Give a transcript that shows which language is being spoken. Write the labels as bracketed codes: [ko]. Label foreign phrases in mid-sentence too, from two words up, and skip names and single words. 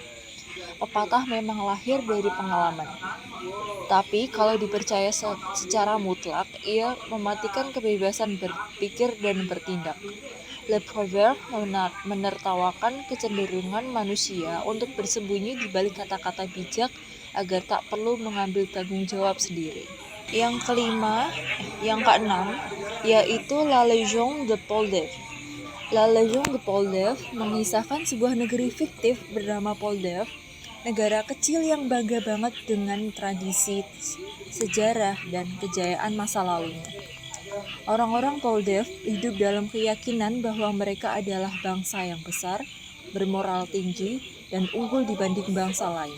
[id] Pepatah memang lahir dari pengalaman. Tapi kalau dipercaya secara mutlak, ia mematikan kebebasan berpikir dan bertindak. Le Proverbe menertawakan kecenderungan manusia untuk bersembunyi di balik kata-kata bijak agar tak perlu mengambil tanggung jawab sendiri. Yang keenam, yaitu La Légion de Paul Dev. La Légion de Paul Dev mengisahkan sebuah negeri fiktif bernama Paul Dev, negara kecil yang bangga banget dengan tradisi, sejarah, dan kejayaan masa lalunya. Orang-orang Paul Dev hidup dalam keyakinan bahwa mereka adalah bangsa yang besar, bermoral tinggi, dan unggul dibanding bangsa lain.